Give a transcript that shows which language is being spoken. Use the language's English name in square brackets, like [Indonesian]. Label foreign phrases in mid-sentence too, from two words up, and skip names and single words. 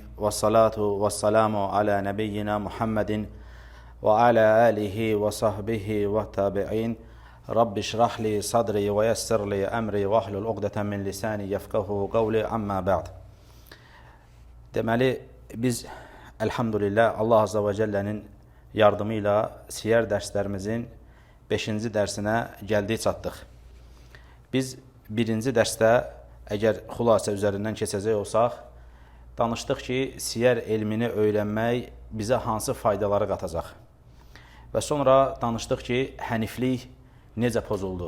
[Arabic] والصلاة والسلام على نبينا محمد وعلى آله وصحبه والتابعين. رب اشرح لي صدري ويسر لي أمري واحلل عقدة من لساني يفقهوا قولي أما بعد. [Azerbaijani] Deməli biz elhamdülillah Allah [Arabic] عز وجل'nin [Azerbaijani] yardımıyla siyer dərslərimizin 5-ci dərsinə gəldik çatdıq. Biz 1-ci dərsdə əgər xülasə üzərindən keçəcək olsaq, danışdıq ki, siyer elmini öyrənmək bizə hansı faydaları qatacaq. Və sonra danışdıq ki, həniflik necə pozuldu.